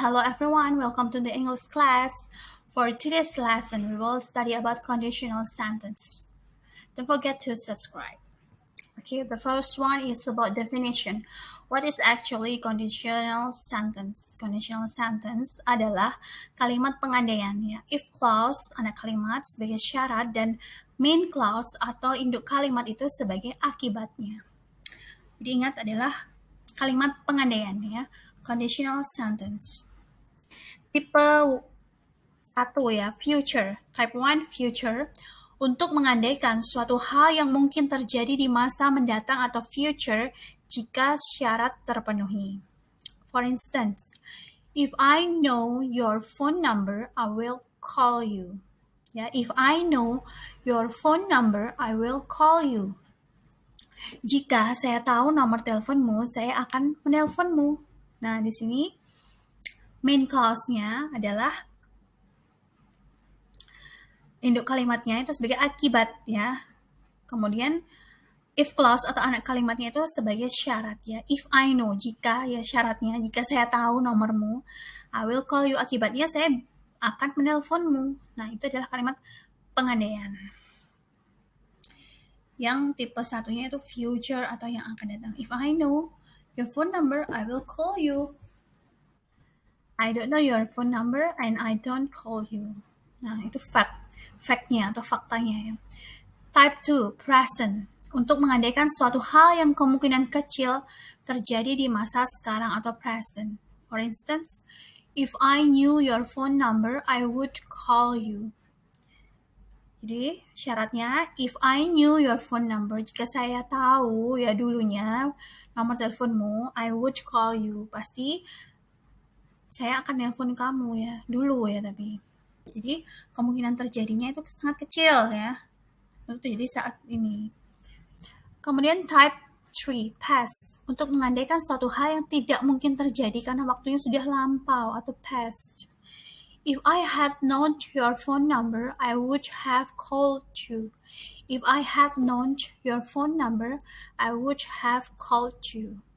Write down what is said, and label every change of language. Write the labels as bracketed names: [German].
[English] Hello everyone, welcome to the English class. For today's lesson, we will study about conditional sentence. Don't forget to subscribe. Okay, the first one is about definition. What is actually conditional sentence? [Indonesian] Conditional sentence adalah kalimat pengandaian ya. If clause, anak kalimat sebagai syarat, dan main clause atau induk kalimat itu sebagai akibatnya. Jadi ingat adalah kalimat pengandaian ya, conditional sentence. Tipe 1 ya, future. Type 1 future untuk mengandaikan suatu hal yang mungkin terjadi di masa mendatang atau future jika syarat terpenuhi. [English] For instance, if I know your phone number, I will call you. Ya, if I know your phone number, I will call you. [Indonesian] Jika saya tahu nomor teleponmu, saya akan menelponmu. Nah, di sini main clause-nya adalah induk kalimatnya itu sebagai akibat ya. Kemudian if clause atau anak kalimatnya itu sebagai syarat ya. [English] If I know, [Indonesian] jika ya syaratnya, jika saya tahu nomormu, [English] I will call you, [Indonesian] akibatnya saya akan menelponmu. Nah, itu adalah kalimat pengandaian. Yang tipe satunya itu future atau yang akan datang. [English] If I know your phone number, I will call you. I don't know your phone number and I don't call you. [Indonesian] Nah, itu fact-nya atau faktanya ya. [English] Type 2, present. [Indonesian] Untuk mengandaikan suatu hal yang kemungkinan kecil terjadi di masa sekarang atau present. [English] For instance, if I knew your phone number, I would call you. [Indonesian] Jadi syaratnya, [English] if I knew your phone number, [Indonesian] jika saya tahu ya dulunya nomor teleponmu, [English] I would call you. [Indonesian] Pasti saya akan nelpon kamu ya, dulu ya tapi. Jadi kemungkinan terjadinya itu sangat kecil ya. Itu jadi saat ini. Kemudian [English] type 3, past. [Indonesian] Untuk mengandaikan suatu hal yang tidak mungkin terjadi karena waktunya sudah lampau atau past. [English] If I had known your phone number, I would have called you. If I had known your phone number, I would have called you.